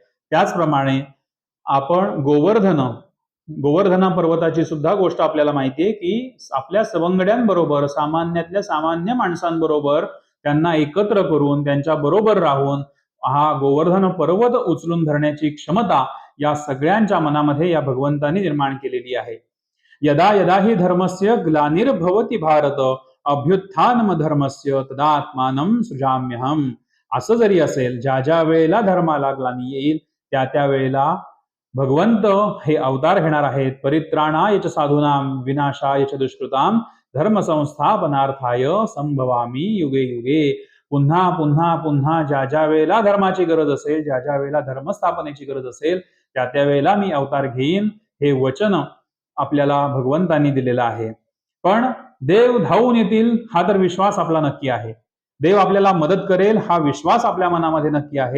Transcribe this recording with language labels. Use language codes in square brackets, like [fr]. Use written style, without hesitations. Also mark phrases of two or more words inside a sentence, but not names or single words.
[mr] त्याचप्रमाणे आपण गोवर्धन पर्वताची सुद्धा गोष्ट आपल्याला माहिती आहे की आपल्या सवंगड्यांबरोबर, सामान्यातल्या सामान्य माणसांबरोबर त्यांना एकत्र करून त्यांच्या बरोबर राहून हा गोवर्धन पर्वत उचलून धरण्याची क्षमता या सगळ्यांच्या मनामध्ये या भगवंतांनी निर्माण केलेली आहे. [sa] यदा यदा हि धर्मस्य ग्लानिर्भवति भारत अभ्युत्थानम धर्मस्य तदात्मानं सृजाम्यहम. [mr] असं जरी असेल, ज्या ज्या वेळेला धर्माला ग्लानी येईल त्या त्या वेळेला भगवंत हे अवतार घेणार आहेत. [sa] परित्राणाय च साधूनां विनाशाय च दुष्कृतां धर्म संस्थापनार्थाय संभवामी युगे युगे. [mr] पुन्हा पुन्हा पुन्हा ज्या ज्या वेळेला धर्माची गरज असेल, ज्या ज्या वेळेला धर्मस्थापनेची गरज असेल, त्या त्या वेळेला मी अवतार घेईन, हे वचन आपल्याला भगवंतांनी दिलेलं आहे. पण देव धावून येतील हा तर विश्वास आपला नक्की आहे. देव आपल्याला मदत करेल हा विश्वास आपल्या मनामध्ये नक्की आहे.